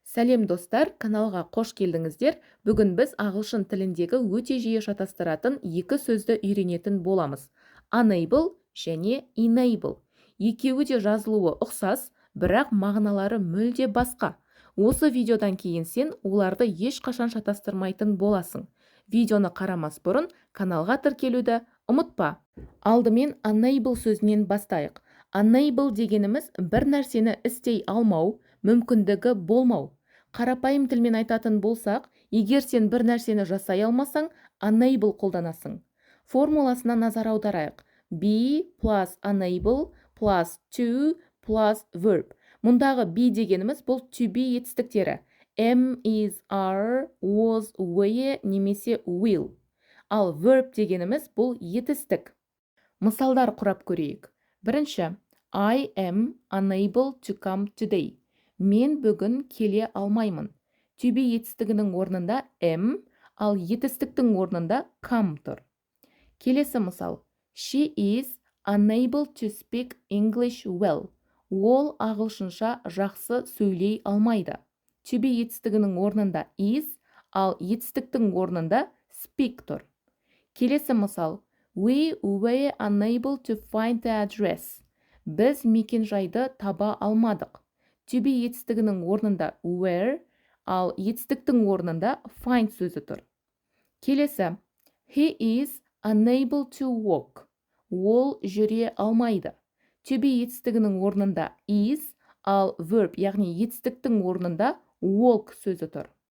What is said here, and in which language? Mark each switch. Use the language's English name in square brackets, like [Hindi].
[Kazakh] Сәлем достар, каналға қош келдіңіздер. Бүгін біз ағылшын тіліндегі өте жиі шатастыратын екі сөзді үйренетін боламыз. [English] Unable [Kazakh] және [English] enable. [Kazakh] Екеуі де жазылуы ұқсас, бірақ мағыналары мүлде басқа. Осы видеодан кейін сен оларды ешқашан шатастырмайтын боласың. Видеоны қарамас бұрын каналға тіркелуді ұмытпа. Алдымен unable сөзінен бастайық. Unable дегеніміз бір нәрсені істей алмау, мүмкіндігі болмау. Қарапайым тілмен айтатын болсақ, егер сен бір нәрсені жасай алмасаң, unable қолданасың. Формуласына назар аударайық. [English] Be plus unable plus to plus verb. [Kazakh] Мұндағы be дегеніміз бұл to be етістіктері. [English] Am, is, are, was, were [Kazakh] немесе [English] will. [Kazakh] Ал verb дегеніміз бұл етістік. Мысалдар құрап көрейік. Бірінші, [English] I am unable to come today. [Kazakh] Мен бүгін келе алмаймын. To be етістігінің орнында am, ал етістіктің орнында come тұр. Келесі мысал. [English] She is unable to speak English well. [Kazakh] Ол ағылшынша жақсы сөйлей алмайды. To be етістігінің орнында is, ал етістіктің орнында speak тұр. Келесі мысал. [English] We were unable to find the address. [Kazakh] Біз мекенжайды таба алмадық. To be етістігінің орнында were, ал етістіктің орнында find сөзі тұр. Келесі. [English] He is unable to walk. [Kazakh] Ол жүре алмайды. To be етістігінің орнында is, ал verb, яғни етістіктің орнында walk сөзі тұр.